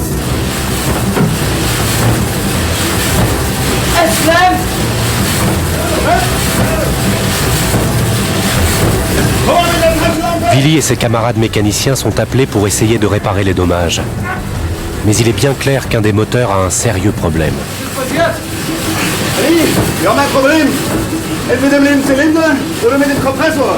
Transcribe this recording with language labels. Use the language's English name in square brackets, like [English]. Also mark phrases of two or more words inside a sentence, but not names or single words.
[French] Willy et ses camarades mécaniciens sont appelés pour essayer de réparer les dommages. Mais il est bien clair qu'un des moteurs a un sérieux problème. Allez, [German] wir haben ein Problem. Entweder mit dem Zylinder oder mit dem Kompressor.